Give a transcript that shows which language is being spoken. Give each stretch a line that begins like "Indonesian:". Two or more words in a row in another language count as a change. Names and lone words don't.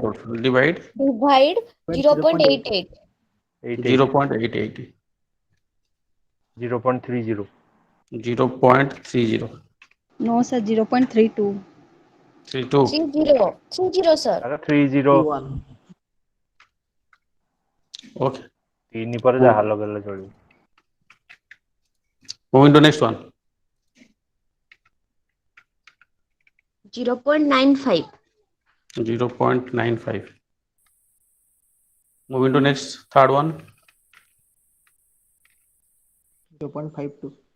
English: divide also. Divide Divide 0.88. 0.88. 0.30. 0.30. No, sir, 0.32. 32. 30. 30, sir. 30. 1. Okay.
Odia: 3 ପରେ ଯାହା ଲଗେଇଲେ ଚଳିବ.
English: Moving to next one. 0.95. 0.95. Moving to next, third one. 0.52.